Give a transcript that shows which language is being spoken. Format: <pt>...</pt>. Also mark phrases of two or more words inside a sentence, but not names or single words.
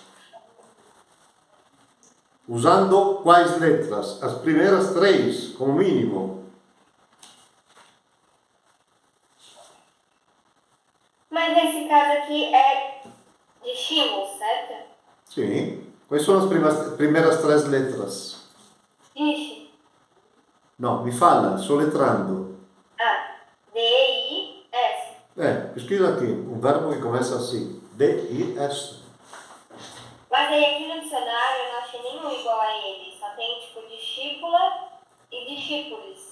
<pt>Usando quais letras? As primeiras 3, como mínimo. Mas nesse caso aqui é dicimus, certo? Sim. Quais são as primeiras 3 letras? Dici. No, mi fala, soletrando. D-I-S. Pesquisa aqui, um verbo que começa assim. D-I-S. Mas aí aqui no dicionário eu não achei nenhum igual a ele. Só tem tipo discípula e discípulos.</pt>